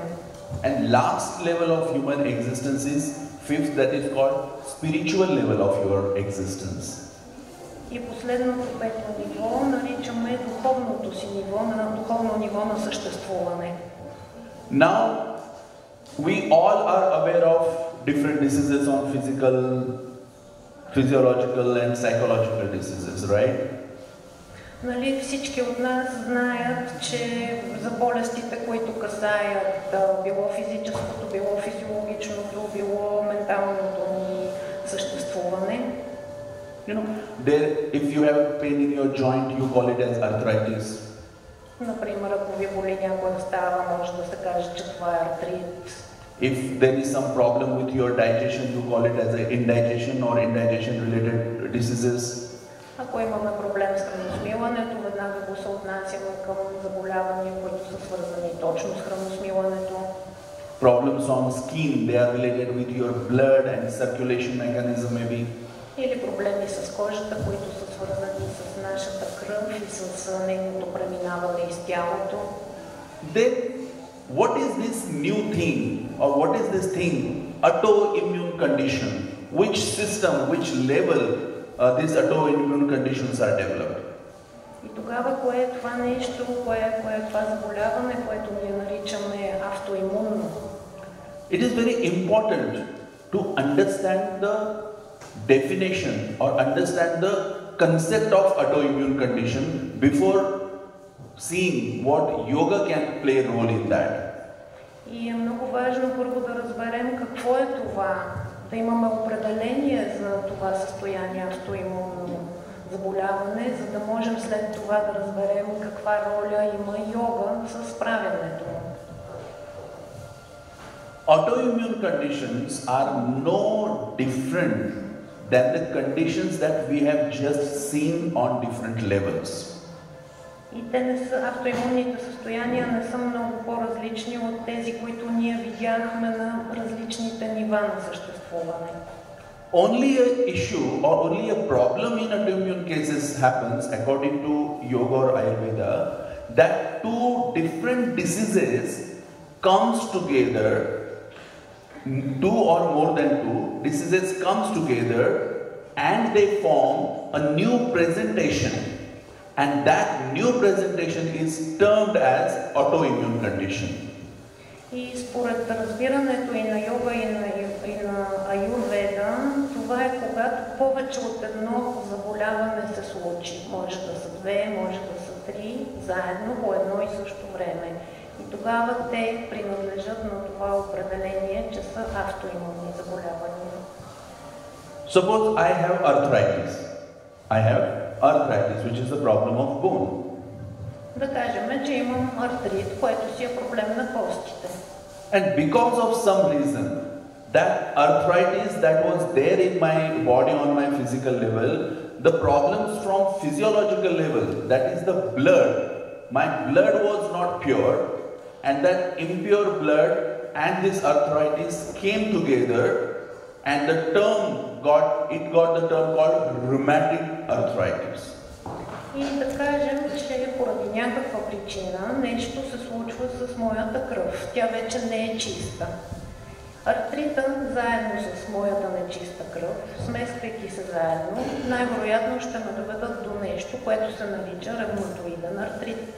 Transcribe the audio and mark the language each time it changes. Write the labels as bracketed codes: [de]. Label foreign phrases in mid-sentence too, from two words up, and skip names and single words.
[en] And last level of human existence is fifth, that is called spiritual level of your existence. [bg] И последното пето ниво наричаме духовното си ниво, духовно ниво на съществуване. [en] Now, we all are aware of different diseases on physiological and psychological diseases, right? [bg] Нали, всички от нас знаят, че за болестите, които касаят било физическото, било физиологичното, било менталното ни съществуване. [en] You know, if you have pain in your joint, you call it as arthritis. [bg] Например, ако ви боли някоя става, може да се каже, че това е артрит. [en] If there is some problem with your digestion, you call it as a indigestion or indigestion related diseases. [bg] Ако имаме проблем с храносмилането, веднага го съотнасяме към заболявания, които са свързани точно с храносмилането. [en] Problems on skin, they are related with your blood and circulation mechanism maybe. [bg] Или проблеми с кожата, които са свързани с нашата кръв и с нейното преминаване из тялото. [en] Then, what is this new thing, or what is this thing, autoimmune condition? Which system, which level these autoimmune conditions are developed? [bg] И тогава, кое е това нещо, кое е това заболяване, което ние наричаме автоимунно? [en] It is very important to understand the definition or understand the concept of autoimmune condition before seeing what yoga can play a role in that. [bg] И е много важно първо да разберем какво е това, да имаме определение за това състояние автоимунно заболяване, за да можем след това да разберем каква роля има йога за справянето. [en] Autoimmune conditions are no different than the conditions that we have just seen on different levels. [bg] И те не са, автоимунните състояния не са много по-различни от тези, които ние видяхме на различните нива на съществуване. [en] Only an issue or only a problem in autoimmune cases happens, according to yoga or Ayurveda, that two different diseases comes together, two or more than two diseases comes together and they form a new presentation, and that new presentation is termed as autoimmune condition. [bg] И според разбирането и на йога, и на аюрведа, това е когато повече от едно заболяване се случи. Може да са две, може да са три, заедно по едно и също време. И тогава те принадлежат на това определение, че са автоимунни заболявания. [en] Suppose I have arthritis. I have arthritis, which is the problem of bone. [bg] Да кажем, че имам артрит, което си е проблем на костите. [en] And because of some reason, that arthritis that was there in my body on my physical level, the problems from physiological level, that is the blood, my blood was not pure, and that impure blood and this arthritis came together, and the term got the term called rheumatic arthritis. [bg] И да кажем, че поради някаква причина нещо се случва с моята кръв. Тя вече не е чиста. Артрита, заедно с моята нечиста кръв, смесвайки се заедно, най-вероятно ще ме доведат до нещо, което се нарича ревматоиден артрит.